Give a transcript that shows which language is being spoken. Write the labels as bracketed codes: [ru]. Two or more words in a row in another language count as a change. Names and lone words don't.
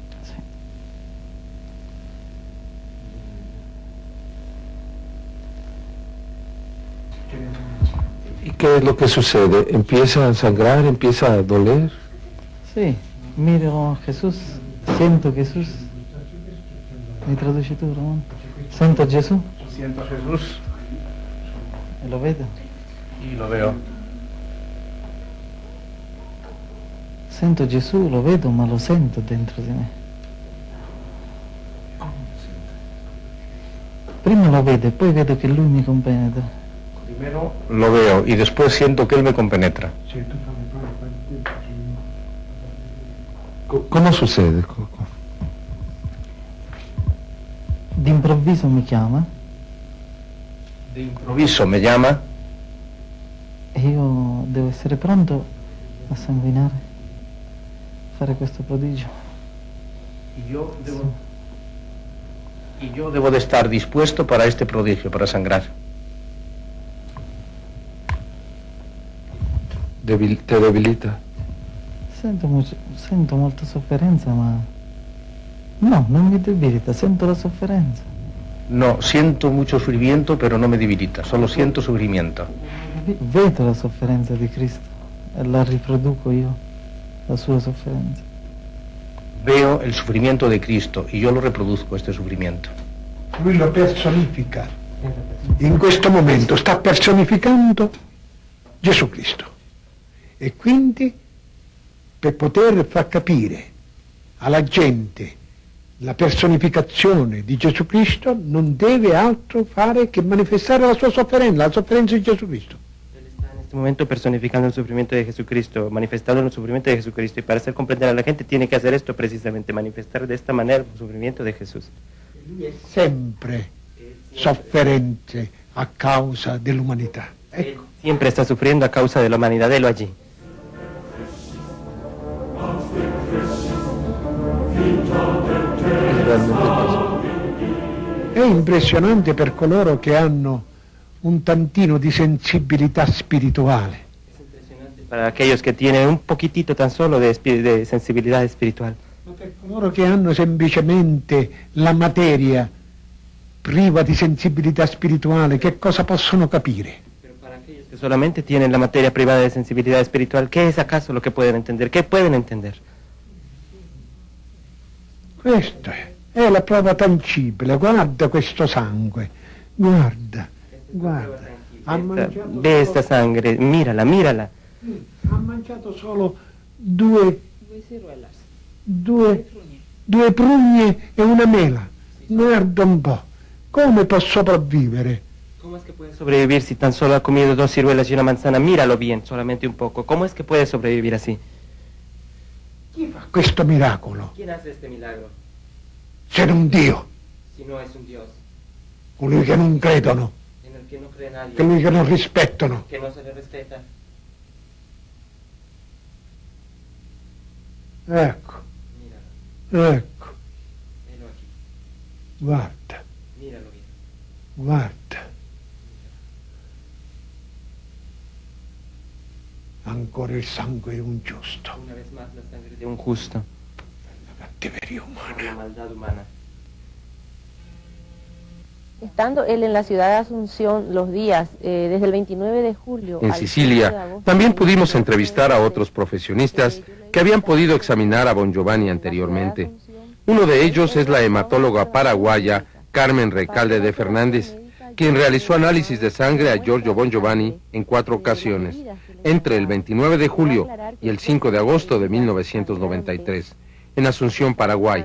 [es] ¿Y qué es lo que sucede? ¿Empieza a sangrar? ¿Empieza a doler? Sí, miro a Jesús, siento Jesús. [it] Mi traduci tu, Ramón. [es] Siento Jesús. Siento a Jesús [it] E lo vedo. [es] y lo veo. [it] Sento Gesù, lo vedo, ma lo sento dentro di me. Prima lo vedo e poi vedo che lui mi compenetra. [es] Primero lo veo y después siento que Él me compenetra. ¿Cómo sucede? [it] D'improvviso mi chiama [es] De improviso me llama [it] e io devo essere pronto a sanguinare, fare questo prodigio. [es] y yo debo de estar dispuesto para este prodigio, para sangrar. ¿Te debilita? [it] Sento molta sofferenza, ma no, non mi debilita, sento la sofferenza. [es] No, siento mucho sufrimiento, pero no me debilita, solo siento sufrimiento. [it] Vedo la sofferenza di Cristo e la riproduco io, la sua sofferenza. [es] Veo el sufrimiento de Cristo y yo lo reproduzco, este sufrimiento. [it] Lui lo personifica. In questo momento sta personificando Gesù Cristo. E quindi, per poter far capire alla gente la personificazione di Gesù Cristo, non deve altro fare che manifestare la sua sofferenza, la sofferenza di Gesù Cristo. [es] Él está en este momento personificando el sufrimiento de Jesucristo, manifestando el sufrimiento de Jesucristo, y para hacer comprender a la gente tiene que hacer esto precisamente, manifestar de esta manera el sufrimiento de Jesús. [it] Lui è sempre sofferente a causa dell'umanità. [es] Él siempre está sufriendo a causa de la humanidad, de lo allí. [it] È impressionante per coloro che hanno un tantino di sensibilità spirituale. [es] Es impresionante para aquellos que tienen un poquitito tan solo de sensibilidad espiritual. [it] Ma per coloro che hanno semplicemente la materia priva di sensibilità spirituale, che cosa possono capire? [es] Pero para aquellos que solamente tienen la materia privada de sensibilidad espiritual, ¿qué es acaso lo que pueden entender? ¿Qué pueden entender? [it] Questo è la prova tangibile. Guarda questo sangue, guarda. Ha mangiato [es] Ve esta sangre, mírala, mírala. [it] Ha mangiato solo due prugne e una mela. Guarda un po', come può sopravvivere? [es] ¿Cómo es que puede sobrevivir si tan solo ha comido 2 ciruelas y una manzana? Míralo bien, solamente un poco. ¿Cómo es que puede sobrevivir así? [it] Chi fa questo miracolo? [es] ¿Quién hace este milagro? [it] Se non Dio, [es] Si no es un Dios, [it] colui che non credono, [es] en el que no cree nadie, [it] colui che non rispettano. [es] que no se le respeta. [it] Ecco. Ecco. Guarda. Guarda. Ancora il sangue di un giusto. [es] Una vez más la sangre de un justo. [it] La cattiveria umana. [es] La maldad humana. Estando él en la ciudad de Asunción los días desde el 29 de julio... En Sicilia, también pudimos entrevistar a otros profesionistas que habían podido examinar a Bon Giovanni anteriormente. Uno de ellos es la hematóloga paraguaya Carmen Recalde de Fernández, quien realizó análisis de sangre a Giorgio Bon Giovanni en 4 ocasiones, entre el 29 de julio y el 5 de agosto de 1993, en Asunción, Paraguay.